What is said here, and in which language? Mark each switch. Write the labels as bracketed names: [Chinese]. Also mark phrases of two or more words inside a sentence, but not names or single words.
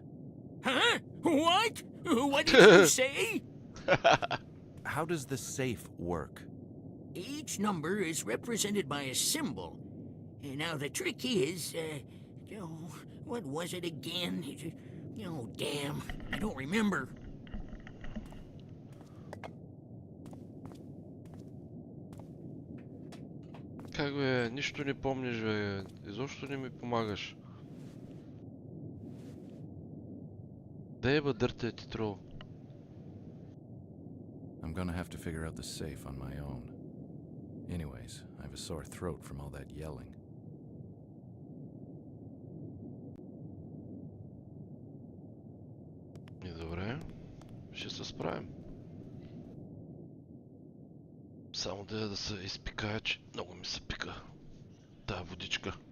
[English] Huh? What? What did you say? How does the safe work? Each number is represented by a symbol. Now, the trick is, what was it again? Oh, damn. I don't remember. [Bulgarian] Как бе, нищо не помниш, бе. Изобщо не ми помагаш. Дай бе, дърте ти трол. [English] I'm gonna have to figure out the safe on my own. Anyways, I have a sore throat from all that yelling. [Bulgarian] И добре, ще се справим. Само да се изпикая, че много ми се пика тая водичка.